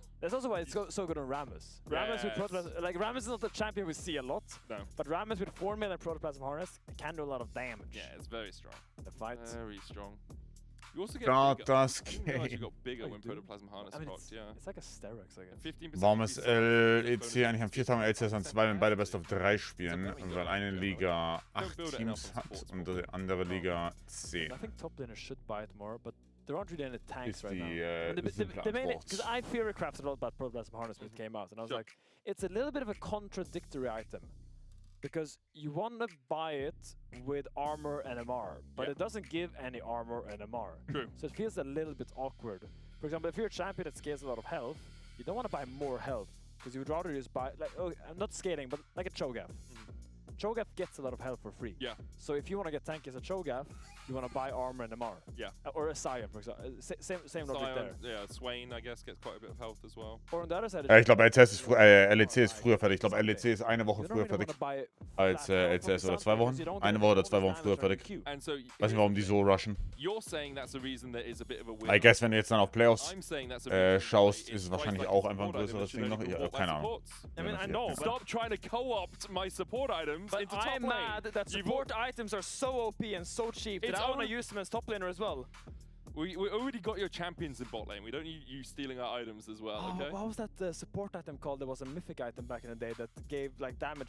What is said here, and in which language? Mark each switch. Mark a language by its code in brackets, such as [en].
[en] That's also why it's so good on Rammus. Rammus with Protoplasm, like Rammus is not the champion we see a lot. No. But Rammus with 4 million Protoplasm Harness can do a lot of damage. Yeah, it's very strong. The fight. Very strong. You also get bigger. You got bigger when Protoplasm Harness procs, yeah. It's like a Sterox, I guess. 15% [de] Warum ist LEC eigentlich an 4 Tagen LCS an 2, wenn beide Best of 3 spielen? Weil eine Liga 8 Teams hat und die andere Liga 10. [en] I think top laners should buy it more, but there aren't really any tanks right now. The main, because I theory crafted a lot about Protoplasm Harness when it came out, and I was like, it's a little bit of a contradictory item. Because you want to buy it with armor and MR, but it doesn't give any armor and MR. True. So it feels a little bit awkward. For example, if you're a champion that scales a lot of health, you don't want to buy more health, because you would rather just buy, like, I'm not scaling, but like a Cho'Gath. Cho'Gath gets a lot of health for free. Yeah. So if you want to get tanky as a Cho'Gath, you want to buy armor and MR. Yeah. Or a Sion, for example. Same logic there. Yeah, Swain, I guess, gets quite a bit of health as well. Or on the other side, [de] Ich glaube, LEC ist früher fertig. Ich glaube, LEC ist eine Woche früher fertig als LCS oder 2 Wochen. Eine Woche oder 2 Wochen früher fertig. [en] And so, [de] Weiß nicht, warum die so rushen. [en] You're saying that's a reason there is a bit of a win. I guess, [de] wenn du jetzt dann auf Playoffs schaust, ist es wahrscheinlich auch einfach ein größeres Ding noch. Ich habe keine Ahnung. [en] I mean, I know. Stop trying to co-opt my support items into top lane. I'm mad that support items are so OP and so cheap that I want to use them as top laner as well. We already got your champions in bot lane. We don't need you stealing our items as well, okay? What was that support item called? There was a mythic item back in the day that gave like damage.